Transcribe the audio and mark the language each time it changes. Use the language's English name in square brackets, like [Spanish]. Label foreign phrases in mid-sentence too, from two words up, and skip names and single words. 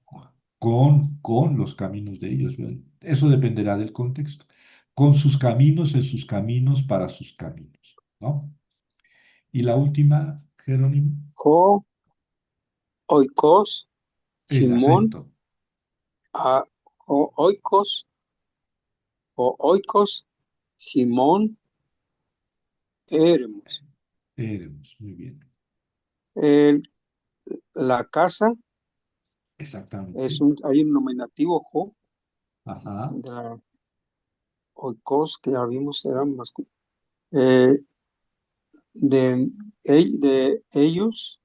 [Spanish] con los caminos de ellos, ¿verdad? Eso dependerá del contexto, con sus caminos, en sus caminos, para sus caminos, ¿no? Y la última, Jerónimo, [Greek] ὁ οἶκος, [Spanish] el Jimón, acento. a, [Greek] οἶκος, οἶκος, ἡμῶν, ἔρημος. [Spanish] Éremos, muy bien. El- la casa Exactamente. hay un nominativo, jo, Ajá. de la oikos, que ya vimos, era masculino. Eh, de ellos,